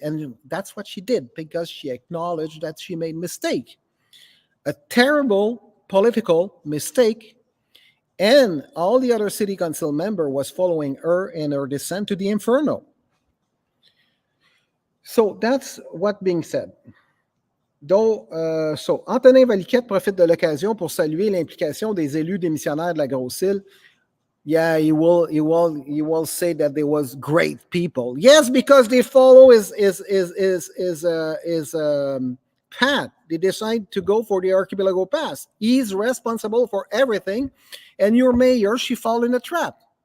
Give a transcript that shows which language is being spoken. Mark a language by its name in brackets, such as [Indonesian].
[English] And that's what she did, because she acknowledged that she made mistake. A terrible political mistake. And all the other city council member was following her in her descent to the inferno. So that's what being said. [French] Donc, Antonin Valiquette profite de l'occasion pour saluer l'implication des élus démissionnaires de la Grosse Île. [English] Yeah, he will say that there was great people. Yes, because they follow his path. They decide to go for the archipelago pass. He's responsible for everything, and your mayor, she fall in the trap.